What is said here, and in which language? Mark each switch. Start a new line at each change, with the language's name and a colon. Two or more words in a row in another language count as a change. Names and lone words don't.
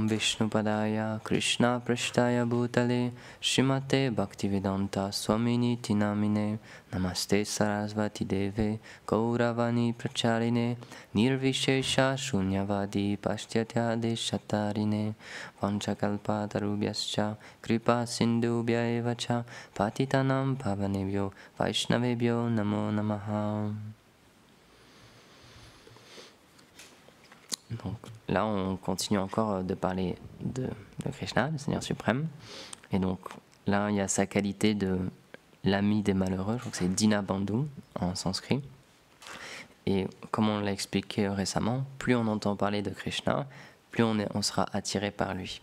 Sanskrit: Vishnupadaya Krishna Prashtaya Bhutale Srimate Bhaktivedanta Swamini Tinamine Namaste Sarasvati Deve Gauravani Pracharine Nirvishesha Shunyavadi Pashyatya Deshatarine Vanchakalpa Tarubhyascha Kripa Sindhubhya Evacha Patitanam Pavanebhyo Vaishnavebhyo Namo Namaha.
French: Donc là, on continue encore de parler de Krishna, le Seigneur suprême. Et donc là, il y a sa qualité de l'ami des malheureux, je crois que c'est Dinabandhu en sanskrit. Et comme on l'a expliqué récemment, plus on entend parler de Krishna, plus on sera attiré par lui.